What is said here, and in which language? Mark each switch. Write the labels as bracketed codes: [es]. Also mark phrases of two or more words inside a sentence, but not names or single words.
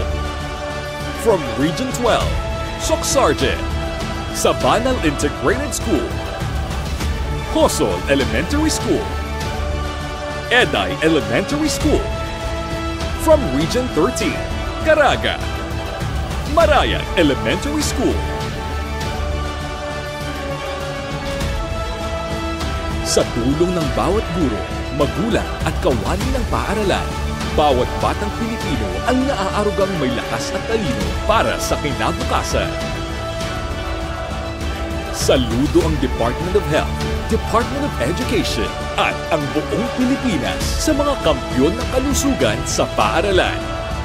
[en] From Region 12, Socsargen, Sabanal Integrated School, Hosol Elementary School, Eday Elementary School. From Region 13, Caraga, Marayag Elementary School. [tl] Sa tulong ng bawat guro, magulang at kawani ng paaralan, bawat batang Pilipino ang naaarugang may lakas at talino para sa kinabukasan. Saludo ang Department of Health, Department of Education at ang buong Pilipinas sa mga kampiyon ng kalusugan sa paaralan.